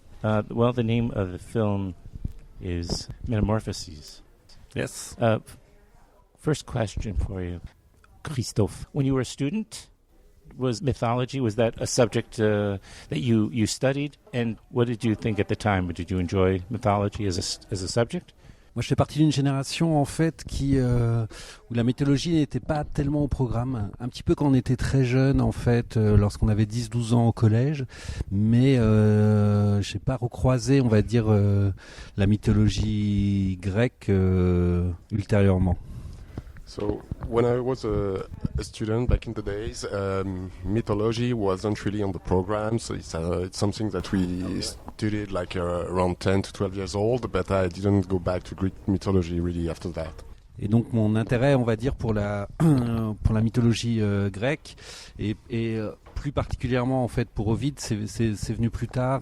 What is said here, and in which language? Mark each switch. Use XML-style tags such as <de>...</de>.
<en>Well, the name of the film is Metamorphoses. Yes. First question for you, Christophe. When you were a student, was mythology, was that a subject that you studied? And what did you think at the time? Did you enjoy mythology as a subject?</en> <fr>Moi, je fais partie d'une génération en fait où la mythologie n'était pas tellement au programme. Un petit peu quand on était très jeune en fait, lorsqu'on avait 10-12 ans au collège, mais j'ai pas recroisé, on va dire, la mythologie grecque ultérieurement.</fr> <en>So when I was a student back in the days, mythology wasn't really on the program. So it's something that we studied like around 10 to 12 years old, but I didn't go back to Greek mythology really after that.</en> <fr>Et donc mon intérêt, on va dire, pour la mythologie grecque et plus particulièrement en fait pour Ovid, c'est venu plus tard.</fr>